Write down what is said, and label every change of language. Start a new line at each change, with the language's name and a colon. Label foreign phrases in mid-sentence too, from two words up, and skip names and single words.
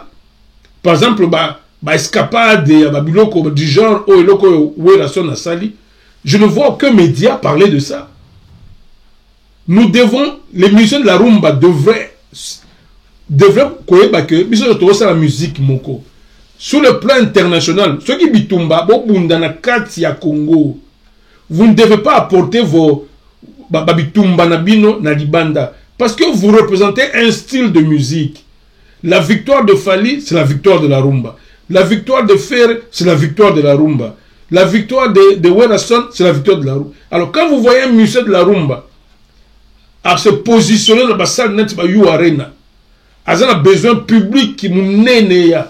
French: Par exemple, escapade du genre je ne vois aucun média parler de ça. Nous devons, les musiciens de la rumba devraient connaître que la musique moko. Sur le plan international, ceux qui bitumba,
Lingala: bobundana kati ya Congo,
French: vous ne devez pas apporter vos
Lingala: bitumba nabino
French: na libanda parce que vous représentez un style de musique. La victoire de Fali, c'est la victoire de la rumba. La victoire de Fer, c'est la victoire de la rumba. La victoire de Werason, c'est la victoire de la rumba. Alors quand vous voyez un musicien de la rumba à se positionner dans la salle net You Arena, il a besoin public qui nous nénéa.